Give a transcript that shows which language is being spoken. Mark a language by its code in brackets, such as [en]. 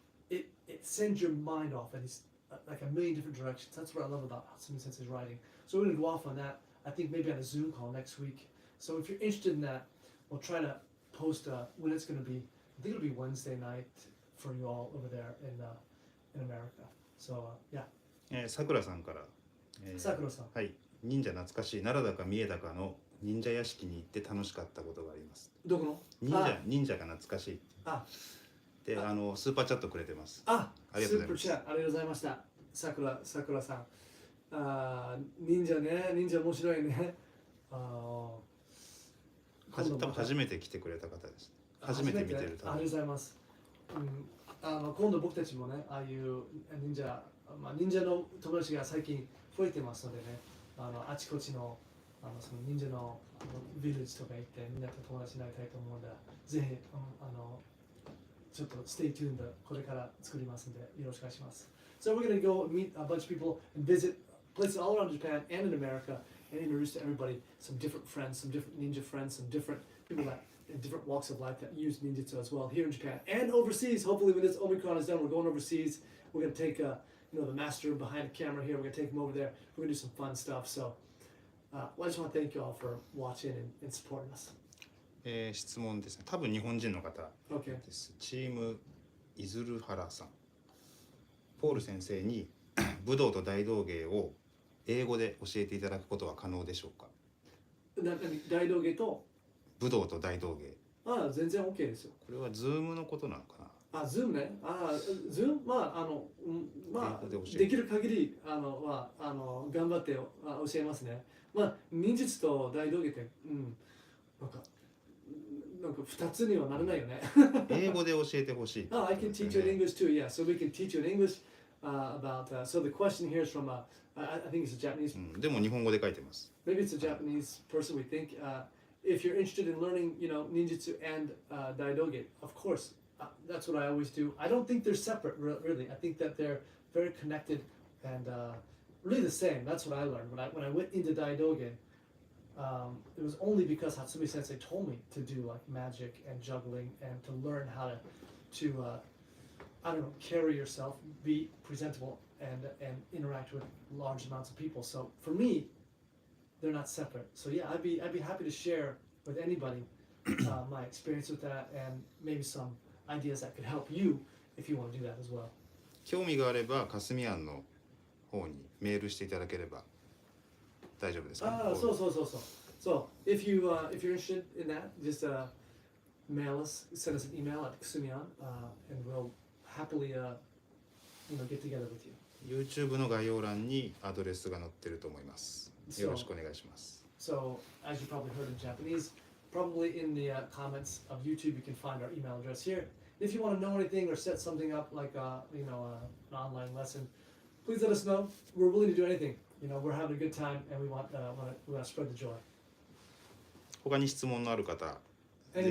[en] It sends your mind off and it's like a million different directions. That's what I love about Hatsumi Sensei's writing. So we're going to go off on that, I think maybe on a Zoom call next week. So if you're interested in that, we'll try to post when it's going to be. I think it'll be Wednesday night for you all over there in America. So yeah. [ja] さくらさんから、さくらさん。はい、忍者懐かしい奈良だか三重だかの忍者屋敷に行って楽しかったことがあります。どこの？忍者が懐かしい。で、スーパーチャットくれてます。ありがとうございます。スーパーチャットありがとうございました。さくらさん。忍者ね、忍者面白いね。多分初めて来てくれた方です。初めて見てる。ありがとうございます。今度僕たちもね、ああいう忍者の友達が最近増えてますのでね、あちこちのその忍者のビレッジとか行ってみんなと友達になりたいと思うので、ぜひちょっとステイチューンでこれから作りますのでよろしくお願いします。 [en] So we're going to go meet a bunch of people and visit places all around Japan and in America and introduce to everybody some different friends, some different ninja friends, some different people that in different walks of life that use ninjutsu as well here in Japan and overseas. Hopefully when this Omicron is done, we're going overseas. We're going to take the master behind the camera here. We're going to take him over there. We're going to do some fun stuff. So I just want to thank you all for watching and supporting us. [ja] 質問ですね。多分日本人の方です。チームいずるはらさん。ポール先生に武道と大道芸を英語で教えていただくことは可能でしょうか？大道芸と武道と大道芸。全然 OK ですよ。これはズームのことなのかな？ズームね。ズームできる限り頑張って教えますね。忍術と大道芸ってなんか2つにはならないよね。英語で教えてほしい。 [en] I can teach you in English too. Yeah, so we can teach you in English about. So the question here is from I think it's a Japanese. [ja] でも日本語で書いてます。 [en] Maybe it's a Japanese person. We think if you're interested in learning, ninjutsu and daidoge, of course, that's what I always do. I don't think they're separate, really. I think that they're very connected and really the same. That's what I learned when I went into daidoge. It was only because Hatsumi Sensei told me to do like magic and juggling and to learn how to I don't know, carry yourself, be presentable, and interact with large amounts of people. So for me, they're not separate. So yeah, I'd be happy to share with anybody my experience with that and maybe some ideas that could help you if you want to do that as well. [ja] 興味があればかすみ庵の方にメールしていただければ大丈夫ですか？そう。 [en] So if you're interested in that, just mail us, send us an email at Kasumi-an, and we'll happily get together with you. [ja] YouTube の概要欄にアドレスが載ってると思います。よろしくお願いします。 [en] So as you probably heard in Japanese, probably in the comments of YouTube, you can find our email address here. If you want to know anything or set something up like an online lesson, please let us know. We're willing to do anything. We're having a good time and we want to spread the joy. [ja] 他に質問のある方、ぜひ